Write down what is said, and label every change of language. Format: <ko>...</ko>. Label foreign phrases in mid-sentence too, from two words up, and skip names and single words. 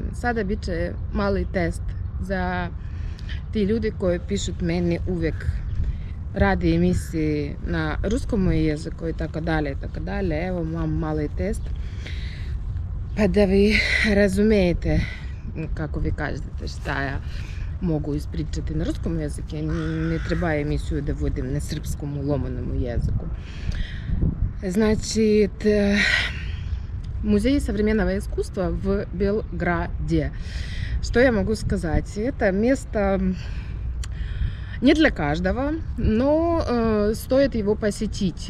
<sr>Sada bit će mali test za ti ljudi koji pišut meni uvijek radi emisiji na ruskom jeziku i tako dalje. Evo mam mali test. Pa da vi razumijete, kako vi kažete, šta ja mogu ispričati na ruskom jeziku, ne treba emisiju da vodim na srpskom ломаному jeziku.</sr> <ru>Значит, музей современного искусства в Белграде. Что я могу сказать? Это место не для каждого, но стоит его посетить.</ru>